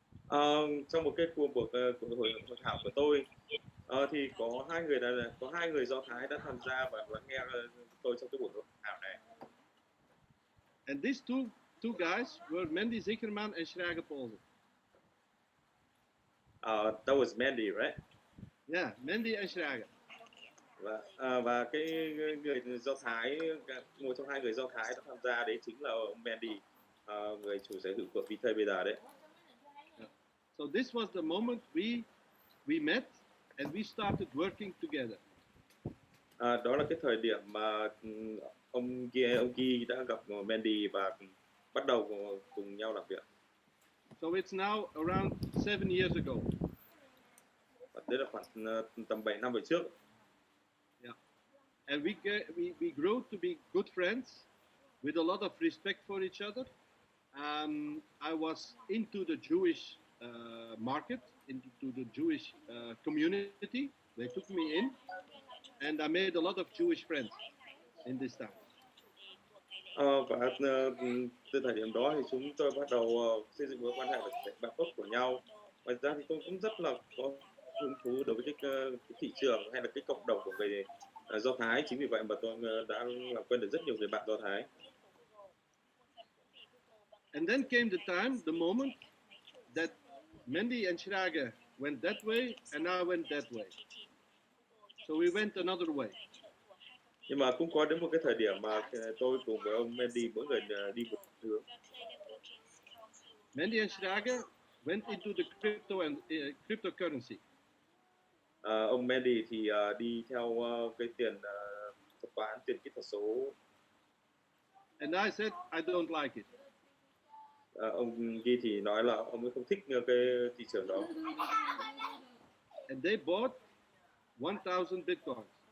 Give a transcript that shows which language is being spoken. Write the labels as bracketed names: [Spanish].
[Vietnamese] Trong một cái cuộc hội thảo của tôi, thì có hai người Do Thái đã tham gia và nghe tôi trong cái buổi hội thảo này. [English] And these two guys were Mandy Zickerman and Schrager Paulsen. That was Mandy, right? Yeah, Mandy and Schrager. [Vietnamese] Và cái người Do Thái, một trong hai người Do Thái đã tham gia đấy chính là ông Mandy, người chủ sở hữu của Vitae bây giờ đấy. [English] So this was the moment we met and we started working together. [Vietnamese] Đó là cái thời điểm mà ông Guy đã gặp Mandy và bắt đầu cùng nhau làm việc. [English] So it's now around 7 years ago. [Vietnamese] Và đấy là khoảng tầm 7 năm về trước. [English] Yeah. And we grew to be good friends with a lot of respect for each other. I was into the Jewish market, into the Jewish community. They took me in, and I made a lot of Jewish friends in this time. [Vietnamese] Và từ thời điểm đó thì chúng tôi bắt đầu xây dựng mối quan hệ bạn tốt của nhau. Ngoài ra thì tôi cũng rất là có hứng thú đối với cái thị trường hay là cái cộng đồng của người Do Thái. Chính vì vậy mà tôi đã làm quen được rất nhiều người bạn Do Thái. [English] And then came the moment that Mandy and Schrager went that way and I went that way. So we went another way. [Vietnamese] Nhưng mà cũng có đến một cái thời điểm mà tôi cùng với ông Mandy mỗi người đi một hướng. [English] Mandy and Schrager went into the crypto and cryptocurrency. [Vietnamese] Ông Mandy thì đi theo cái tiền thuật toán, tiền kỹ thuật số. [English] And I said I don't like it. [Vietnamese] Ông Guy thì nói là ông ấy không thích cái thị trường đó. [English] And they bought 1,000 bitcoins.